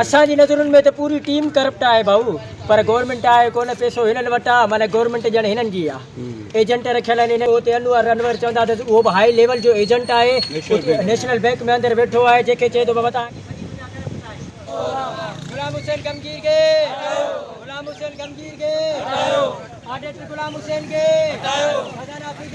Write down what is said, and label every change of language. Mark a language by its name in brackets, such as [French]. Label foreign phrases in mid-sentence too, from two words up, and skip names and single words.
[Sindhi] असांजी नज़रुनि में त पूरी टीम करप्ट आहे भाऊ, पर गवर्नमेंट आहे कोन, पैसो हिननि वटि आहे, माना गवर्नमेंट ॼण हिननि जी आहे। एजेंट रखियल आहिनि, उते अनवर अनवर चवंदा त उहो बि [English] high level [Sindhi] जो एजेंट आहे, नेशनल बैंक में अंदरि वेठो आहे, जेके चए थो बाबा तव्हां गुलाम हुसैन गमगीर के, गुलाम हुसैन गमगीर के, आदत गुलाम हुसैन के, खजाना